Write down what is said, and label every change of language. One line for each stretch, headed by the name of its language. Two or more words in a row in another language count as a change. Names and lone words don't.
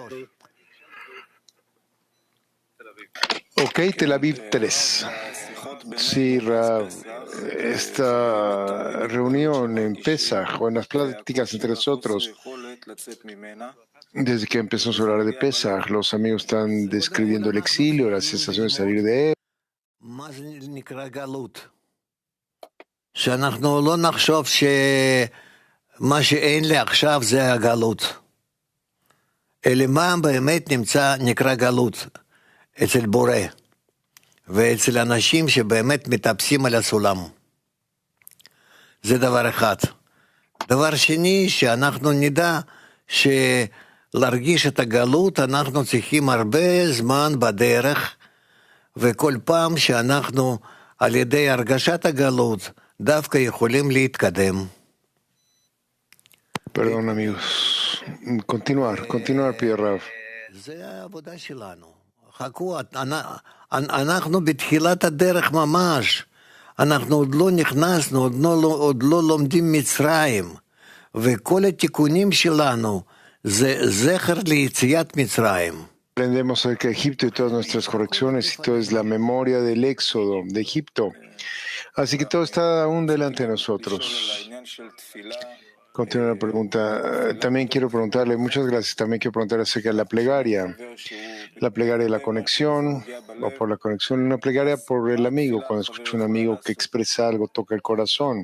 Spanish: Ok, Tel Aviv 3. Sí, Rav, esta reunión en Pesach o en las pláticas entre nosotros, desde que empezamos a hablar de Pesach, los amigos están describiendo el exilio, la sensación de salir de él.
Hebrew: ואצל אנשים שבאמת מטפסים על הסולם. זה דבר אחד. דבר שני, שאנחנו נדע שלהרגיש את הגלות, אנחנו צריכים הרבה זמן בדרך, וכל פעם שאנחנו על ידי הרגשת הגלות, דווקא יכולים להתקדם.
Spanish: Perdón, amigos. Continuar, Pierre Rav.
Hebrew: זה העבודה שלנו. חכו, אנחנו בתחילת הדרך ממש. אנחנו עוד לא נכנסנו, עוד לא לומדים מצרים. וכל התיקונים שלנו זה זכר ליציאת מצרים.
Spanish: Aprendemos acerca de Egipto y todas nuestras correcciones, y todo es la memoria del éxodo de Egipto. Así que todo está aún delante de nosotros. Continúa la pregunta. También quiero preguntarle, muchas gracias, también quiero preguntarle acerca de la plegaria de la conexión, o por la conexión, una plegaria por el amigo, cuando escucho un amigo que expresa algo, toca el corazón.